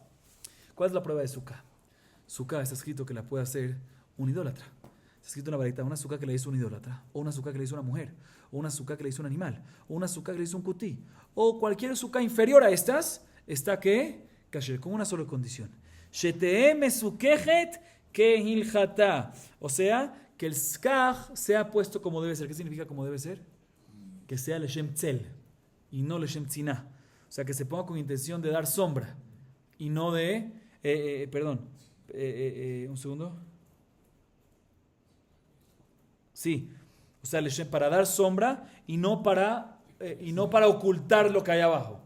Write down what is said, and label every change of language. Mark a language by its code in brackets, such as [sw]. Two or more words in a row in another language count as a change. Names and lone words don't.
[es] ¿Cuál es la prueba de Sukkah? Sukkah está escrito que la puede hacer un idólatra. Está escrito en la varita, una Sukkah que le hizo un idólatra, o una Sukkah que le hizo una mujer, o una Sukkah que le hizo un animal, o una Sukkah que le hizo un kutí, o cualquier Sukkah inferior a estas, está que, kasher, con una sola condición. [he] שתהא מסוככת כהלכתה. [es] O sea, que el skach sea puesto como debe ser. ¿Qué significa como debe ser? Que sea [he] לשם צל [es] y no [he] לשם צניעה. [es] O sea, que se ponga con intención de dar sombra y no de... un segundo. Sí, o sea, para dar sombra y no para ocultar lo que hay abajo.